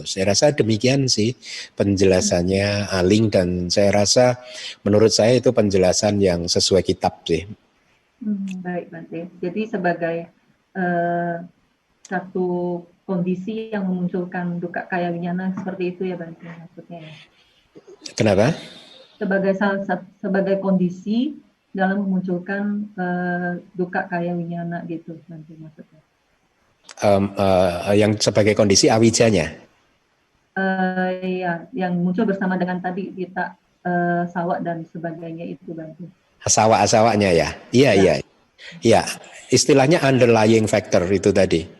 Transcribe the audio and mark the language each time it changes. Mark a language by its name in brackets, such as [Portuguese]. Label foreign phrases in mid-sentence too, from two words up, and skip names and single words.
[Indonesian] Saya rasa demikian sih penjelasannya Aling, dan saya rasa menurut saya itu penjelasan yang sesuai kitab sih. Baik Bante. Jadi sebagai satu kondisi yang memunculkan [Pali] dukkha kaya winyana [Indonesian] seperti itu ya Bante maksudnya ya. Kenapa? Sebagai kondisi dalam memunculkan [Pali] dukkha kaya winyana [Indonesian] gitu Bante maksudnya. Yang sebagai kondisi awijanya. Ya, yang muncul bersama dengan tadi [Pali] kita sawa [Indonesian] dan sebagainya itu Bante. Asawanya ya. Iya. Istilahnya [English] underlying factor [Indonesian] itu tadi.